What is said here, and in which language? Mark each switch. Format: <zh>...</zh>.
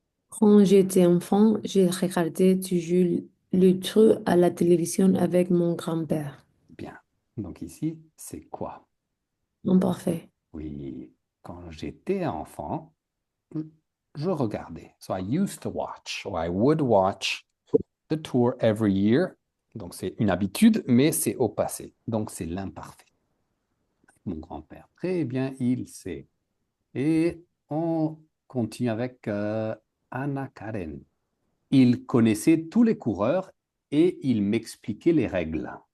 <fr>Quand j'étais enfant, j'ai regardé toujours le truc à la télévision avec mon grand-père. Bien. Donc ici, c'est quoi? Imparfait. Oui, quand j'étais enfant, je je regardais.</fr> <en>So I used to watch, or I would watch the tour every year.</en> <fr>Donc c'est une habitude, mais c'est au passé. Donc c'est l'imparfait. Mon grand-père. Très bien, il sait. Et on continue avec Anna Karen. Il connaissait tous les coureurs et il m'expliquait les règles.</fr>